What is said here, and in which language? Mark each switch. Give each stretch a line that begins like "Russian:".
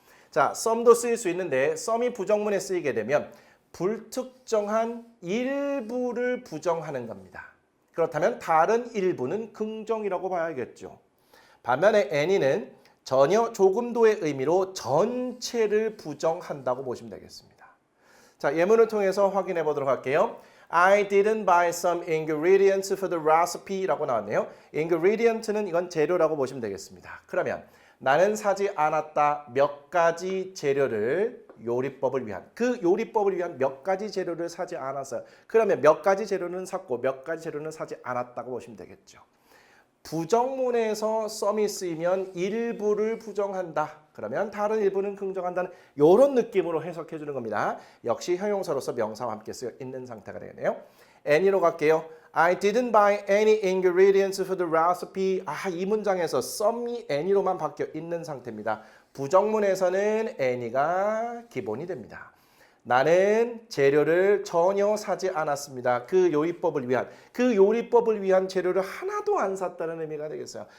Korean: 자, some도 쓰일 수 있는데 some이 부정문에 쓰이게 되면 불특정한 일부를 부정하는 겁니다. 그렇다면 다른 일부는 긍정이라고 봐야겠죠. 반면에 any는 전혀 조금도의 의미로 전체를 부정한다고 보시면 되겠습니다. 자, 예문을 통해서 확인해 보도록 할게요.
English: I didn't buy some ingredients for the recipe
Korean: 라고 나왔네요. ingredient는 이건 재료라고 보시면 되겠습니다. 그러면 나는 사지 않았다 몇 가지 재료를 요리법을 위한 그 요리법을 위한 몇 가지 재료를 사지 않았어요. 그러면 몇 가지 재료는 샀고 몇 가지 재료는 사지 않았다고 보시면 되겠죠. 부정문에서 썸이 쓰이면 일부를 부정한다. 그러면 다른 일부는 긍정한다는 이런 느낌으로 해석해 주는 겁니다. 역시 형용사로서 명사와 함께 쓰여 있는 상태가 되겠네요. Any로 갈게요.
English: I didn't buy any ingredients for the recipe.
Korean: 이 문장에서 썸이 any로만 바뀌어 있는 상태입니다. 부정문에서는 any가 기본이 됩니다. 나는 재료를 전혀 사지 않았습니다. 그 요리법을 위한 재료를 하나도 안 샀다는 의미가 되겠어요.